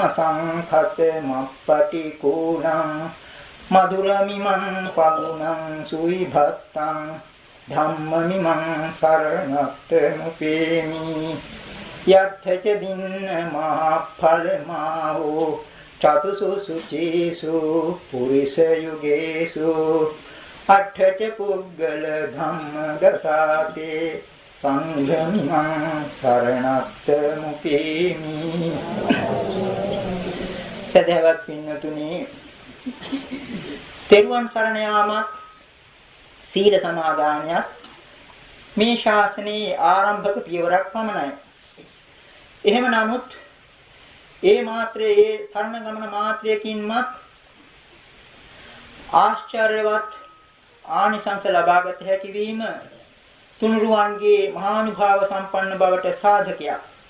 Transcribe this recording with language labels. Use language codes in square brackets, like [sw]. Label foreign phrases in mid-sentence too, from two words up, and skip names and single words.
[pi] සංඛත මප්පටි කූණං මధుරමිමං පගුණං සුවිභත්තං ධම්මමිමං සරණත්ත මුකේමි යත්ථච දින්න මහඵල මාහෝ චතුසු සුචීසු පුරිස යුගේසු අට්ඨච පුග්ගල ධම්ම දසාතේ සංඝමිමං සරණත්ත මුපේමි. [si] සදහවත් පින්නතුනි, තෙරුවන් සරණ යාමත් සීල සමාදානයත් මේ ශාසනයේ ආරම්භක පියවරක් පමණයි. එහෙම නමුත් ඒ මාත්‍රයේ සරණ ගමන මාත්‍රයකින්මත් ආශ්චර්යවත් ආනිසංස ලබාගත හැකි වීම තුනුරුවන්ගේ මහානුභාව සම්පන්න බවට සාධකයක්.